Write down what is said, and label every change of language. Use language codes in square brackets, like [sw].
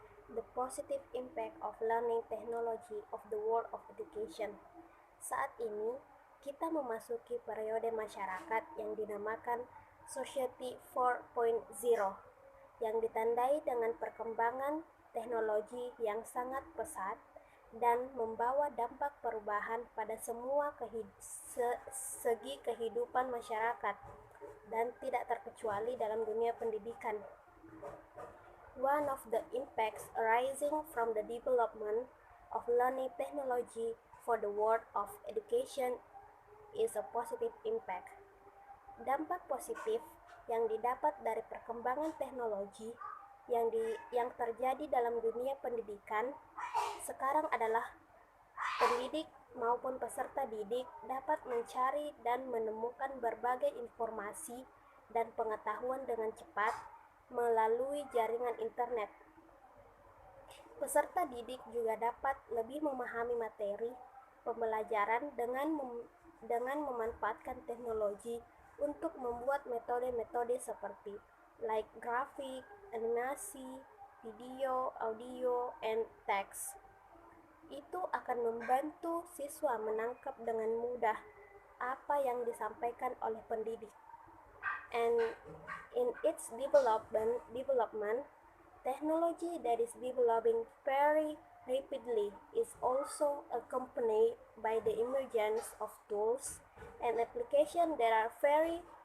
[en] The positive impact of learning technology of the world of education. [id] Saat ini, kita memasuki periode masyarakat yang dinamakan Society 4.0, yang ditandai dengan perkembangan teknologi yang sangat pesat dan membawa dampak perubahan pada semua segi kehidupan masyarakat dan tidak terkecuali dalam dunia pendidikan. [en] One of the impacts arising from the development of learning technology for the world of education is a positive impact. [id] Dampak positif yang didapat dari perkembangan teknologi yang terjadi dalam dunia pendidikan sekarang adalah pendidik maupun peserta didik dapat mencari dan menemukan berbagai informasi dan pengetahuan dengan cepat melalui jaringan internet. Peserta didik juga dapat lebih memahami materi pembelajaran dengan memanfaatkan teknologi untuk membuat metode-metode seperti like grafik, animasi, video, audio, and text. Itu akan membantu siswa menangkap dengan mudah apa yang disampaikan oleh pendidik. [en] And in its development, technology that is developing very rapidly is also accompanied by the emergence of tools and applications that are very